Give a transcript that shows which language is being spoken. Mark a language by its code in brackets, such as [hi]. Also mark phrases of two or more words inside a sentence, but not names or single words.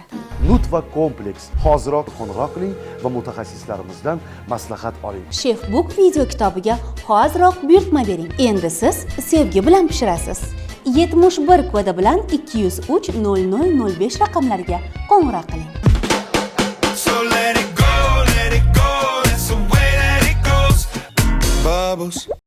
[uz] Nutva kompleks. Hoziroq qo'ng'iroq qiling va mutaxassislarimizdan maslahat oling. Chef Book video kitobiga hoziroq buyurtma bering. Endi siz sevgi bilan pishirasiz. 71 kodi bilan 203 0005 raqamlariga qo'ng'iroq qiling. [en] So let it go, that's the way that it goes. Bubbles.